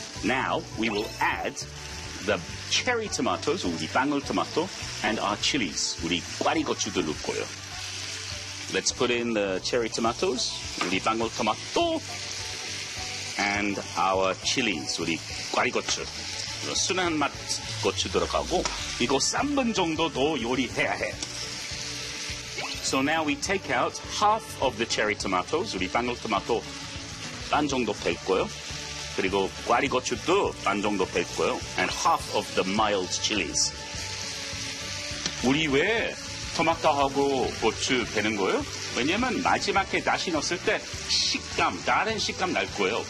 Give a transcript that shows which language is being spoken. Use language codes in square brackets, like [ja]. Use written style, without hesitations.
[en] Now we will add the cherry tomatoes, [ko] 우리 방울토마토, [en] and our chilies, [ko] 우리 꽈리고추도 넣을 거예요. [en] Let's put in the cherry tomatoes, [ko] 우리 방울토마토, [en] and our chilies, [ko] 우리 꽈리고추. 순한 맛 고추 들어가고 이거 3분 정도 더 요리해야 해. [en] So now we take out half of the cherry tomatoes. [ko] 우리 방울토마토 반 정도 뺄 거예요. 그리고 꽈리고추도 반 정도 뺄 거예요. [en] And half of the mild chilies. [ko] 우리 왜 토마토하고 고추 빼는 거예요? 왜냐면 마지막에 다시 넣었을 때 식감, 다른 식감 날 거예요.